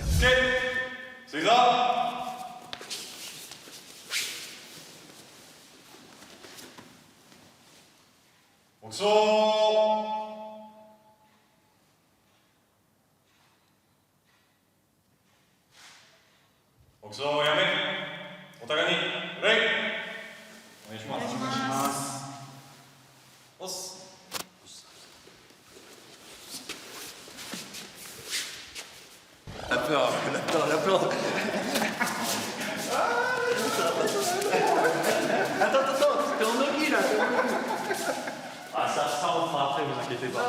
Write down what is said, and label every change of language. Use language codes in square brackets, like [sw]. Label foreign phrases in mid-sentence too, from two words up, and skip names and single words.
[fr] Ok, c'est ça. Bonsoir. Bonsoir, [ja] やめ。お互いに礼。お願いします。お願いします。おっす。 [fr] La peur. Attends, t'es en nogi là. Ah, ça on fera après, vous inquiétez pas.